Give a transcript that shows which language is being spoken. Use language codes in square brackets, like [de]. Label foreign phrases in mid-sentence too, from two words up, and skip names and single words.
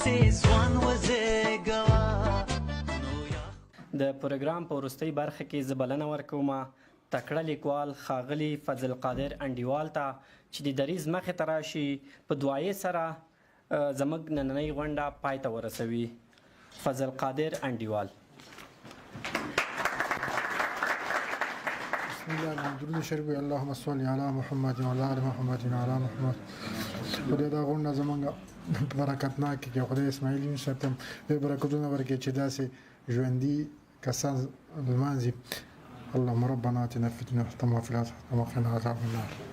[ps] د پروګرام په وروستۍ برخه کې زه بلنه ورکوم تکړه لیکوال ښاغلي فضل قادر انډیوال ته چې د دریځ مخې ته راشي په دعایې سره زموږ نننۍ غونډه پای ته ورسوي. فضل قادر انډیوال. [ar] بسم الله [ps] درود شریف [ar] اللهم صل علی محمد و علی محمد و علی محمد. [ps] خدای دا غونډه زمونږ برکتناک کې خدای اسماعیل یون صاحب ته برکتونه ورکړي چې داسې ژوندي کسان لمانځي. [ar] اللهم ربنا آتنا في الدنيا حسنة وفي الآخرة وقنا عذاب النار.